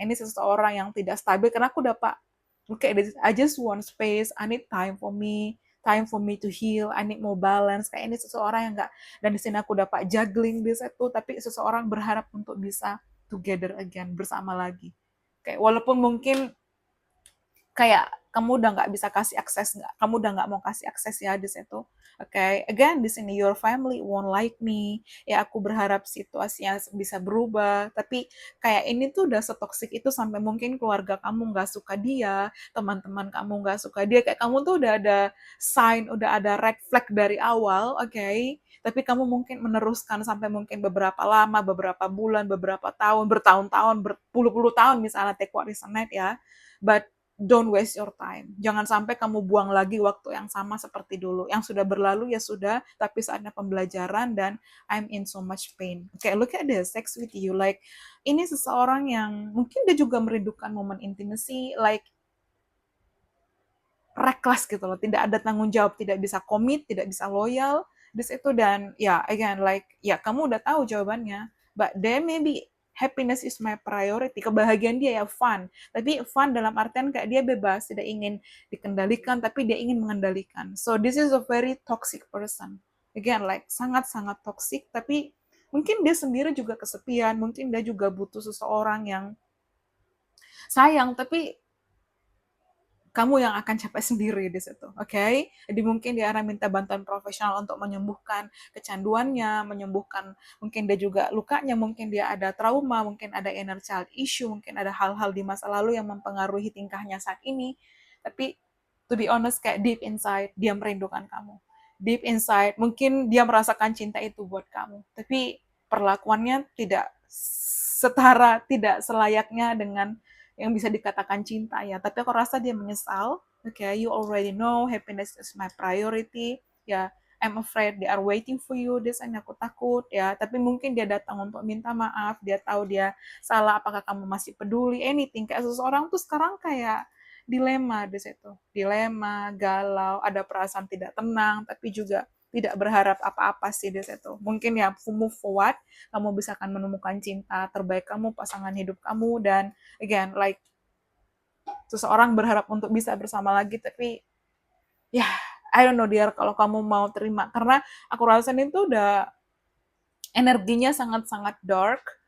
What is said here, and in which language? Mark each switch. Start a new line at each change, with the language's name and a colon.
Indonesian: Ini seseorang yang tidak stabil, karena aku dapat, oke,
English: I just want space, I need time for me to heal, I need more balance.
Indonesian: Kayak ini seseorang yang enggak, dan di sini aku dapat juggling di situ, tapi seseorang berharap untuk bisa
English: together again,
Indonesian: bersama lagi. Oke, walaupun mungkin kayak kamu udah nggak bisa kasih akses, kamu udah nggak mau kasih akses ya di situ.
English: Oke, again
Indonesian: di sini
English: your family won't like me.
Indonesian: Ya aku berharap situasinya bisa berubah, tapi kayak ini tuh udah setoksik itu sampai mungkin keluarga kamu nggak suka dia, teman-teman kamu nggak suka dia, kayak kamu tuh udah ada sign, udah ada red flag dari awal, oke? Tapi kamu mungkin meneruskan sampai mungkin beberapa lama, beberapa bulan, beberapa tahun, bertahun-tahun, berpuluh-puluh tahun misalnya
English: take what is a night
Indonesian: ya.
English: But don't waste your time.
Indonesian: Jangan sampai kamu buang lagi waktu yang sama seperti dulu. Yang sudah berlalu ya sudah, tapi saatnya pembelajaran dan
English: I'm in so much pain. Okay, look at this, sex with you.
Indonesian: Like, ini seseorang yang mungkin dia juga merindukan momen intimacy, like reckless gitu loh, tidak ada tanggung jawab, tidak bisa komit, tidak bisa loyal di situ. Dan ya again like ya kamu udah tahu jawabannya,
English: but there maybe happiness is my priority,
Indonesian: kebahagiaan dia ya fun, tapi fun dalam artian kayak dia bebas, tidak ingin dikendalikan tapi dia ingin mengendalikan.
English: So this is a very toxic person, again like
Indonesian: sangat-sangat
English: toxic.
Indonesian: Tapi mungkin dia sendiri juga kesepian, mungkin dia juga butuh seseorang yang sayang, tapi kamu yang akan capek sendiri di situ, oke? Okay? Jadi mungkin dia akan minta bantuan profesional untuk menyembuhkan kecanduannya, menyembuhkan mungkin dia juga lukanya, mungkin dia ada trauma, mungkin ada inner child issue, mungkin ada hal-hal di masa lalu yang mempengaruhi tingkahnya saat ini. Tapi
English: to be honest,
Indonesian: kayak
English: deep inside
Indonesian: dia merindukan kamu.
English: Deep inside
Indonesian: mungkin dia merasakan cinta itu buat kamu, tapi perlakuannya tidak setara, tidak selayaknya dengan yang bisa dikatakan cinta ya. Tapi aku rasa dia menyesal.
English: Okay, you already know happiness is my priority. Ya, I'm afraid they are waiting for you.
Indonesian: Desanya aku takut ya. Tapi mungkin dia datang untuk minta maaf. Dia tahu dia salah. Apakah kamu masih peduli? Anything. Kayak seseorang tuh sekarang kayak dilema di situ. Dilema, galau, ada perasaan tidak tenang, tapi juga tidak berharap apa-apa sih di situ. Mungkin ya
English: move forward,
Indonesian: kamu bisa akan menemukan cinta terbaik kamu, pasangan hidup kamu, dan again like seseorang berharap untuk bisa bersama lagi, tapi ya
English: I don't know dear
Indonesian: kalau kamu mau terima, karena aku rasa ini tuh udah energinya sangat-sangat dark.